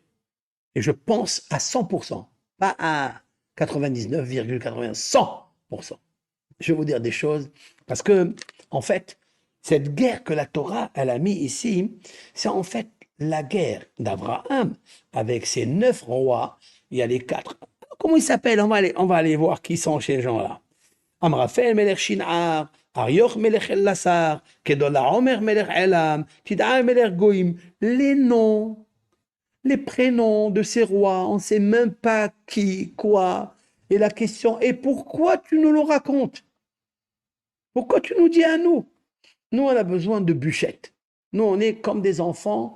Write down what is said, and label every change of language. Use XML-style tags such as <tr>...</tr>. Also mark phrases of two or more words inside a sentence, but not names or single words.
<fr>Et je pense à 100%, pas à 99,80, 100%. je vais vous dire des choses, parce que, en fait, cette guerre que la Torah, elle a mis ici, c'est en fait la guerre d'Abraham avec ses 9 rois. Il y a les 4. Comment ils s'appellent? On va aller voir qui sont ces gens-là.</fr> <he>אמרפל מלך שנער, אריוך מלך אלסר, כדרלעמר מלך עילם, תדעל מלך גויים.</he> <fr>Les noms, les prénoms de ces rois, on ne sait même pas qui, quoi. Et la question est pourquoi tu nous le racontes? Pourquoi tu nous dis à nous? Nous, on a besoin de bûchettes. Nous, on est comme des enfants.</fr>